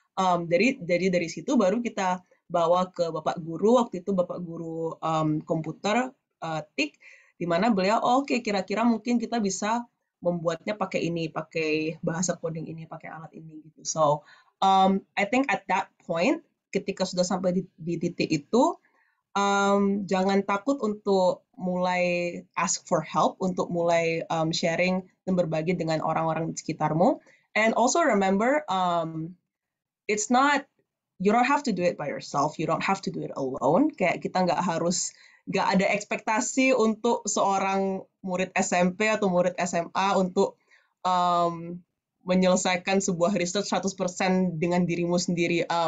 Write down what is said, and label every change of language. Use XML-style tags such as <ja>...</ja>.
<id>Dari situ baru kita bawa ke Bapak Guru, waktu itu Bapak Guru komputer, TIK, di mana beliau, oh, oke kira-kira mungkin kita bisa membuatnya pakai ini, pakai bahasa coding ini, pakai alat ini gitu.</id> <en>So, I think at that point,</en> <id>ketika sudah sampai di titik itu, jangan takut untuk mulai</id> <en>ask for help,</en> <id>untuk mulai sharing dan berbagi dengan orang-orang di sekitarmu.</id> <en>And also remember, it's not, you don't have to do it by yourself, you don't have to do it alone.</en> <id>Kayak kita nggak ada ekspektasi untuk seorang murid SMP atau murid SMA untuk menyelesaikan sebuah research 100% dengan dirimu sendiri.</id>